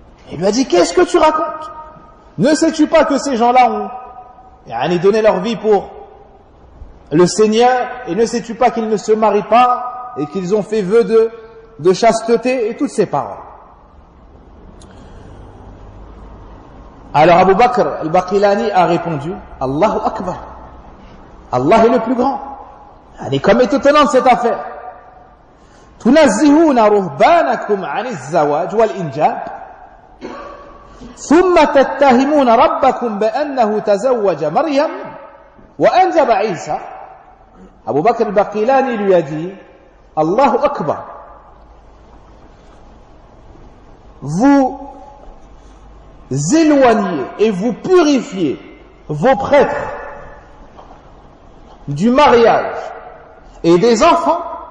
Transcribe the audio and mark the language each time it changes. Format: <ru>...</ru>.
<fr>Il lui a dit qu'est-ce que tu racontes? Ne sais-tu pas que ces gens-là ont donné leur vie pour le Seigneur, et ne sais-tu pas qu'ils ne se marient pas et qu'ils ont fait vœu de chasteté et toutes ces paroles. Alors Abu Bakr al-Baqilani a répondu Allahu Akbar, Allah est le plus grand. Comme est étonnante cette affaire.</fr> <ar>Tunazzihuna ruhbanakum 'ani az-zawaj wal-injab ثم تتهمون ربكم بأنه تزوج مريم وأنجب عيسى.</ar> <fr>Abu Bakr al-Baqilani lui a dit Allahu Akbar, vous éloignez et vous purifiez vos prêtres du mariage et des enfants.</fr>